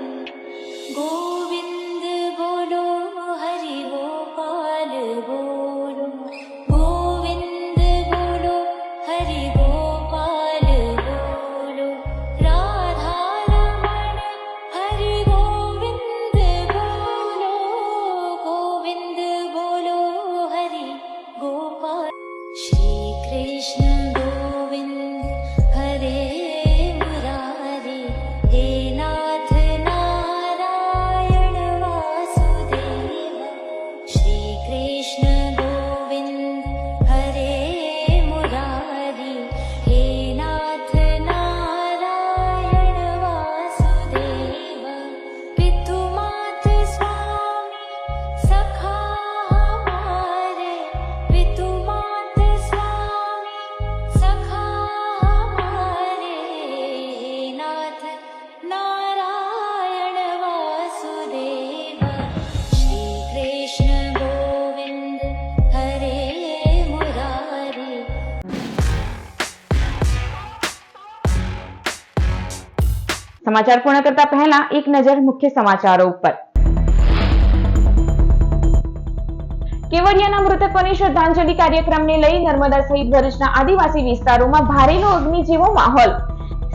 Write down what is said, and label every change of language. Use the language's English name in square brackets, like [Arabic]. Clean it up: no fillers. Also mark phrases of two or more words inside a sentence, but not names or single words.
[Hindi] गोविंद बोलो हरि गोपाल बोलो गोविंद बोलो हरि गोपाल बोलो राधा रमण हरि गोविंद बोलो गोविंद बोलो हरि गोपाल श्री कृष्ण गोविंद हरे मुरारी हे नाथ नारायण वासुदेव श्री कृष्ण गोविंद हरे मुरारी हे नाथ नारायण वासुदेव पितु मात स्वामी सखा हमारे पितु मात स्वामी सखा हमारे नाथ नारायण वासुदेव श्री कृष्ण गोविंद हरे मुरारी [Gujarati] સમાચાર પૂર્ણ કરતા પહેલા એક નજર મુખ્ય સમાચારો ઉપર. કેવડિયાના મૃતકોની શ્રદ્ધાંજલિ કાર્યક્રમને લઈ નર્મદા સહિત ભરૂચના આદિવાસી વિસ્તારોમાં ભારેલો અગ્નિ જેવો માહોલ.